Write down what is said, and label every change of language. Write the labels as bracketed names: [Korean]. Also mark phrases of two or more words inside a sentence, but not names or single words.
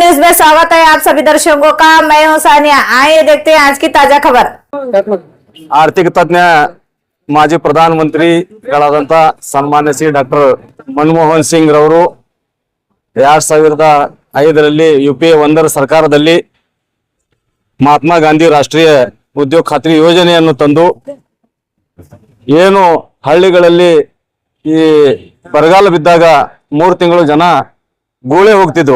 [Hindi] नमस्कार, स्वागत है आप सभी दर्शकों का। मैं हूं सानिया। आइए देखते हैं आज की ताजा खबर। आर्थिक तज्ञ [Kannada] ಮಾಜಿ ಪ್ರಧಾನಮಂತ್ರಿಗಳಾದಂತ ಸನ್ಮಾನ್ಯ ಶ್ರೀ ಡಾಕ್ಟರ್ ಮನಮೋಹನ್ ಸಿಂಗ್ ರವರು 2005ರಲ್ಲಿ ಯುಪಿಎ 1ರ ಸರ್ಕಾರದಲ್ಲಿ ಮಹಾತ್ಮ ಗಾಂಧಿ ರಾಷ್ಟ್ರೀಯ ಉದ್ಯೋಗ ಖಾತ್ರಿ ಯೋಜನೆಯನ್ನು ತಂದು ಏನು ಹಳ್ಳಿಗಳಲ್ಲಿ ಈ ಬರಗಾಲ ಬಿದ್ದಾಗ 3 ತಿಂಗಳು ಜನ ಗೋಳೆ ಹೋಗ್ತಿದ್ರು.